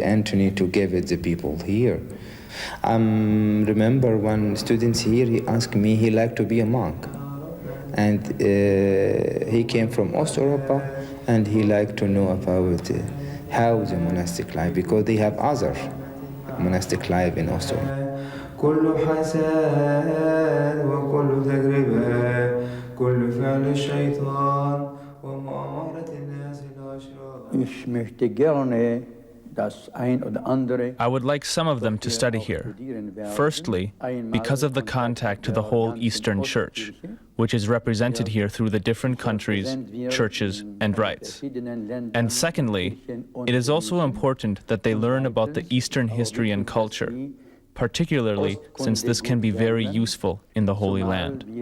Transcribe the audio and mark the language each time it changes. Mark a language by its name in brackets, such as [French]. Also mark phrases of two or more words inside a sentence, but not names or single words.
[English] Anthony to give it the people here. Remember one student here, he asked me, he liked to be a monk. And he came from East Europa and he liked to know about how the monastic life, because they have other monastic life in East Europa. [Arabic] كل حسد وكل تجربة كل فعل الشيطان ومؤامرة الناس الأشرار. [German] Ich möchte gerne das ein oder andere. [English] I would like some of them to study here. Firstly, because of the contact to the whole Eastern Church, which is represented here through the different countries, churches, and rites. And secondly, it is also important that they learn about the Eastern history and culture, particularly since this can be very useful in the Holy Land.